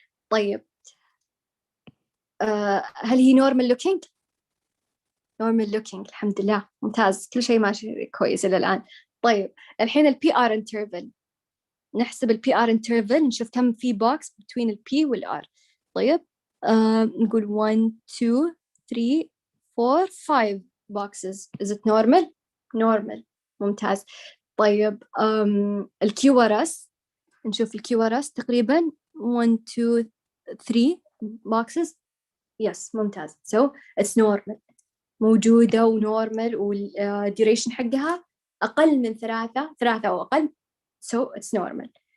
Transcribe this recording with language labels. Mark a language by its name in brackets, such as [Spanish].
[Arabic] طيب هل هي [English] normal looking؟ [Arabic] normal looking الحمد لله ممتاز، كل شيء ماشي كويس إلى الآن. طيب الحين ال PR interval، نحسب ال PR interval نشوف كم في box between ال P وال R. طيب نقول 1 2 3 4 5 boxes. [English] is it normal؟ normal ممتاز. [Arabic] طيب ال QRS نشوف ال QRS تقريبا 1 2 3 boxes. yes ممتاز [English] so it's normal [Arabic] موجودة ونورمال، والduration حقها أقل من 3 أو أقل so it's normal.